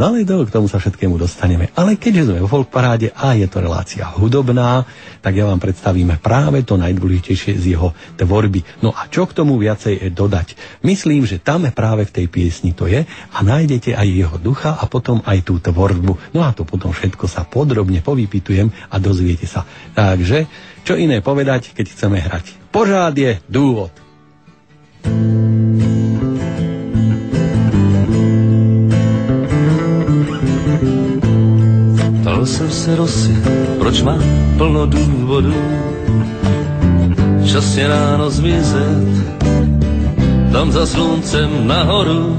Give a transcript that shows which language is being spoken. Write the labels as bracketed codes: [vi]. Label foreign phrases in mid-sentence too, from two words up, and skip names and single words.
[sk] No ale k tomu sa všetkému dostaneme. Ale keďže sme vo Folkparáde a je to relácia hudobná, tak ja vám predstavím práve to najdôležitejšie z jeho tvorby. No a čo k tomu viacej dodať? Myslím, že tam práve v tej piesni to je a nájdete aj jeho ducha a potom aj tú tvorbu. No a to potom všetko sa podrobne povypitujem a dozviete sa. Takže, čo iné povedať, keď chceme hrať? [cs] Pořád je důvod. Ptal jsem se rosy, proč má plno důvodů časně ráno zmizet, tam za sluncem nahoru.